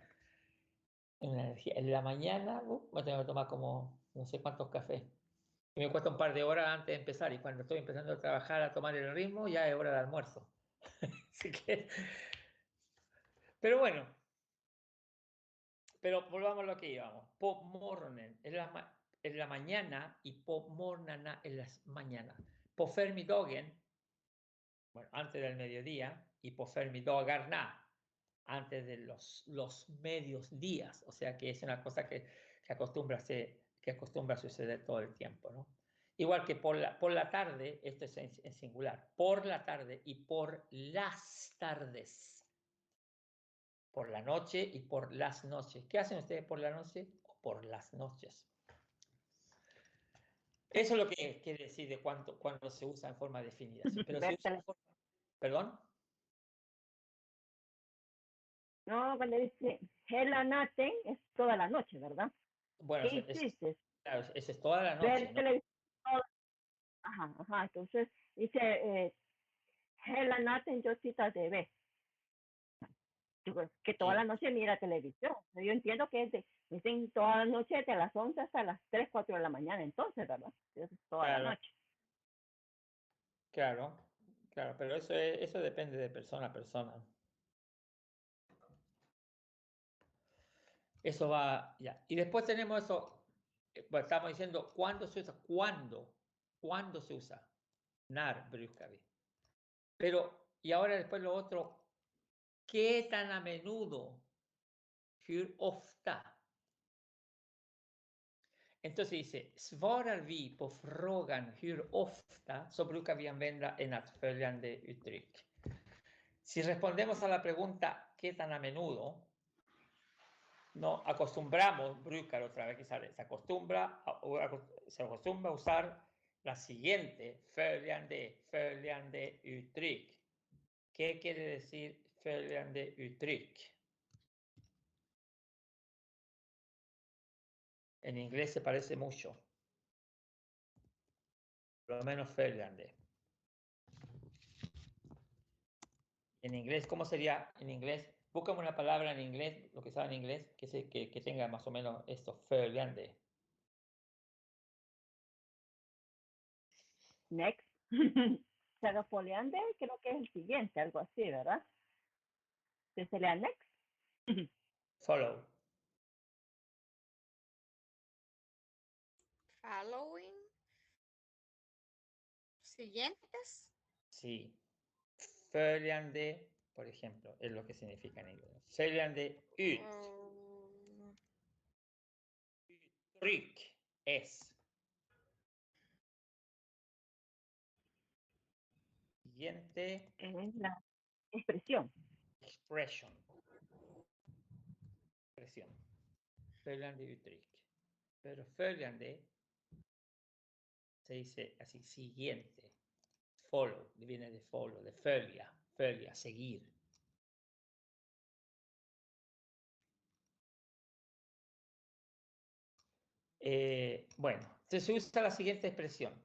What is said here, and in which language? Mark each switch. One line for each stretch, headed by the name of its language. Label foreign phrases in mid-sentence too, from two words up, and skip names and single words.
Spanish: En la mañana, voy a tener que tomar como no sé cuántos cafés. Y me cuesta un par de horas antes de empezar. Y cuando estoy empezando a trabajar, a tomar el ritmo, ya es hora de almuerzo. Así que, pero bueno, pero volvamos a lo que íbamos.
Swedish: På morgonen
Spanish: es la mañana y
Swedish: på morgnarna
Spanish: es las mañanas.
Swedish: På förmiddagen,
Spanish: bueno, antes del mediodía, y
Swedish: på förmiddagarna,
Spanish: antes de los medios días. O sea que es una cosa que acostumbra a suceder todo el tiempo, ¿no? Igual que por la tarde, esto es en singular, por la tarde y por las tardes. Por la noche y por las noches. ¿Qué hacen ustedes por la noche o por las noches? Eso es lo que quiere decir de cuando se usa en forma definida. Pero se usa en forma... ¿Perdón? No, cuando dice
Swedish: hela natten
Spanish: es toda la noche, ¿verdad? Bueno, ¿Qué hiciste? claro, eso es toda la noche, Ver ¿no? televisión. Ajá. Entonces dice
Swedish: hela natten
Spanish: yo cita de ver. Que toda la noche mira televisión. Yo entiendo que dicen toda la noche de las 11 hasta las 3, 4 de la mañana, entonces, ¿verdad? Eso es toda la noche. Claro, pero eso depende de persona a persona. Eso va, ya. Y después tenemos eso, bueno, estamos diciendo, ¿cuándo se usa? ¿Cuándo se usa?
Swedish: När brukar vi.
Spanish: Pero, y ahora después lo otro, ¿qué tan a menudo?
Swedish: Hur ofta?
Spanish: Entonces dice,
Swedish: svarar vi på frågan hur ofta, så brukar vi använda följande uttryck.
Spanish: Si respondemos a la pregunta ¿qué tan a menudo? No acostumbramos, brukar otra vez que sale, se acostumbra a usar la siguiente,
Swedish: följande uttryck.
Spanish: ¿Qué quiere decir
Swedish: följande uttryck?
Spanish: En inglés se parece mucho. Por lo menos följande. En inglés, ¿cómo sería en inglés? Búscame una palabra en inglés, lo que sabe en inglés, que tenga más o menos esto, följande. Next. Sagafoleande creo que es el siguiente, algo así, ¿verdad? ¿Qué sería next? Follow. Following. Siguientes. Sí. Följande, por ejemplo, es lo que significa en inglés.
Swedish: Följande ut. Uttryck es.
Spanish: Siguiente. Es la expresión. Expression. Expresión.
Swedish: Följande uttryck.
Spanish: Pero följande se dice así, siguiente. Follow, viene de follow, de följa, seguir. Bueno, entonces se usa la siguiente expresión.